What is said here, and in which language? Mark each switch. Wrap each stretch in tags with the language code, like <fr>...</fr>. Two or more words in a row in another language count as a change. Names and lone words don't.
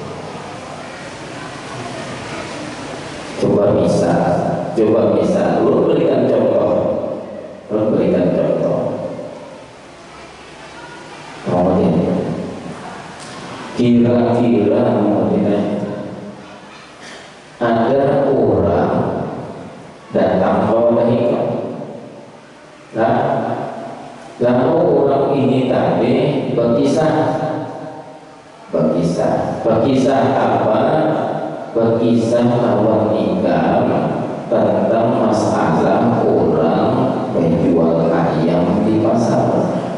<id>Coba bisa, lu berikan contoh. Kira-kira ada orang datang bawa ikan. Lalu orang ini tadi berkisah apa? Berkisah lawan ikan tentang masalah orang menjual ayam di pasar.</id>